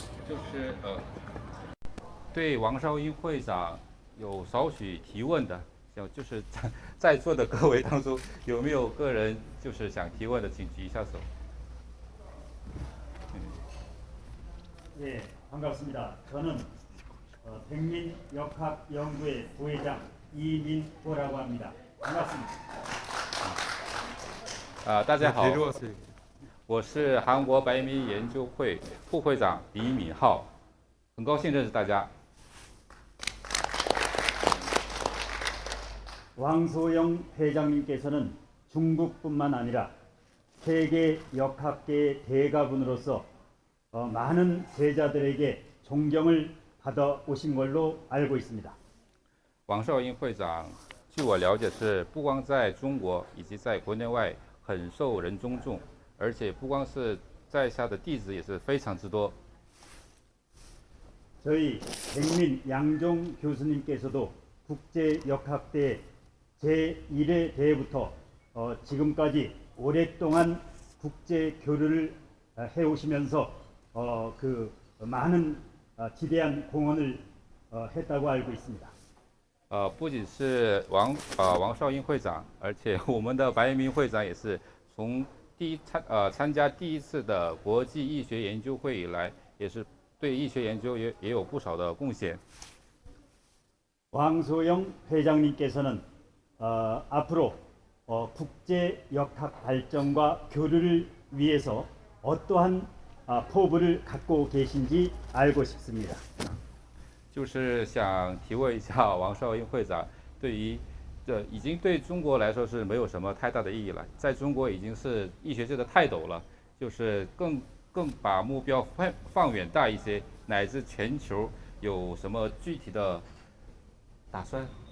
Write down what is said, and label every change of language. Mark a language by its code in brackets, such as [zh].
[zh] 就是对王绍英会长有少许提问的，就是在座的各位当中有没有个人就是想提问的，请举一下手。 [ko] 네, 반갑습니다. 저는 백민역학연구회 부회장 이민호라고 합니다. 반갑습니다. [zh] 大家好， [ko] 내려와서 [zh] 我是韩国白民研究会副会长李敏浩，很高兴认识大家。 [ko] 왕소영 회장님께서는 중국뿐만 아니라 세계 역학계의 대가분으로서 많은 제자들에게 존경을 받아 오신 걸로 알고 있습니다. [zh] 王绍英会长，据我了解是不光在中国以及在国内外很受人尊重，而且不光是在下的弟子也是非常之多。 [ko] 저희 백민 양종 교수님께서도 국제역학대 제1회 대회부터 지금까지 오랫동안 국제 교류를 해오시면서 그 많은 지대한 공헌을 했다고 알고 있습니다. [zh] 不仅是王绍英会长，而且我们的白明会长也是从参加第一次的国际医学研究会以来，也是对医学研究也有不少的贡献。 [ko] 왕소영 회장님께서는 앞으로 국제 역학 발전과 교류를 위해서 어떠한 포부를 갖고 계신지 알고 싶습니다. [zh] 就是想提问一下王少英会长，对于这已经对中国来说是没有什么太大的意义了，在中国已经是医学界的泰斗了，就是更把目标放远大一些，乃至全球有什么具体的打算？